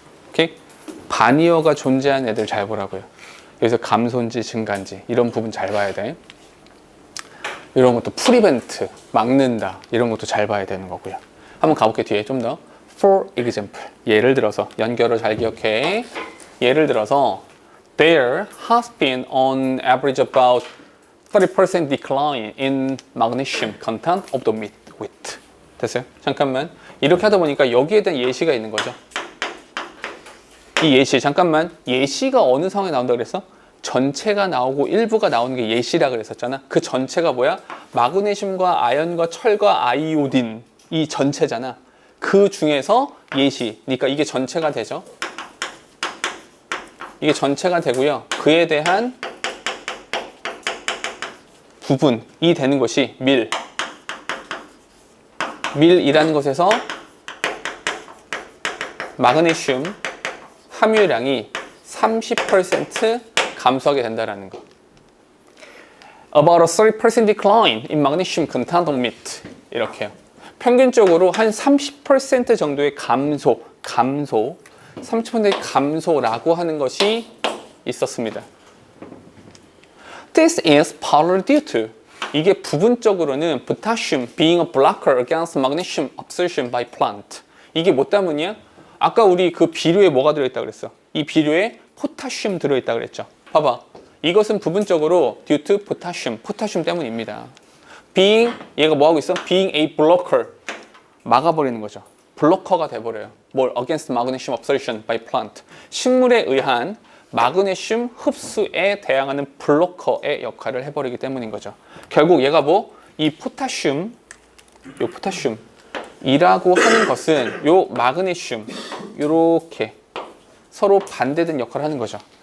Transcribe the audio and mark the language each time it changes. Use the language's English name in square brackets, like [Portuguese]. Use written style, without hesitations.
[Korean] 오케이? 반이어가 존재하는 애들 잘 보라고요. 여기서 감소인지 증가인지 이런 부분 잘 봐야 돼. 이런 것도 프리벤트, 막는다 이런 것도 잘 봐야 되는 거고요. 한번 가볼게. 뒤에 좀 더. For example, 예를 들어서 연결을 잘 기억해. [English] 예를 들어서 There has been on average about 30% decline in magnesium content of the wheat. [Korean] 됐어요? 잠깐만, 이렇게 하다 보니까 여기에 대한 예시가 있는 거죠. 이 예시, 잠깐만, 예시가 어느 상황에 나온다 그랬어? 전체가 나오고 일부가 나오는 게 예시라 그랬었잖아. 그 전체가 뭐야? 마그네슘과 아연과 철과 아이오딘, 이 전체잖아. 그 중에서 예시, 그러니까 이게 전체가 되죠. 이게 전체가 되고요. 그에 대한 부분이 되는 것이 밀이라는 것에서 마그네슘 함유량이 30% 감소하게 된다는 거. [English] About a 30% decline in magnesium content of meat. 이렇게요. [Korean] 평균적으로 한 30% 정도의 감소, 30%의 감소라고 하는 것이 있었습니다. [English] This is partly due to, 이게 부분적으로는 potassium being a blocker against magnesium absorption by plant. [Korean] 이게 뭐 때문이야? 아까 우리 그 비료에 뭐가 들어있다 그랬어? 이 비료에 포타슘 들어있다 그랬죠. 봐봐, 이것은 부분적으로 due to potassium, 포타슘 때문입니다. Being, 얘가 뭐 하고 있어? [English] Being a blocker, 막아버리는 거죠. 블로커가 돼버려요. 뭘? Against magnesium absorption by plant. [Korean] 식물에 의한 마그네슘 흡수에 대항하는 블로커의 역할을 해버리기 때문인 거죠. 결국 얘가 뭐? 이 포타슘, 요 포타슘이라고 하는 것은 요 마그네슘, 요렇게 서로 반대된 역할을 하는 거죠.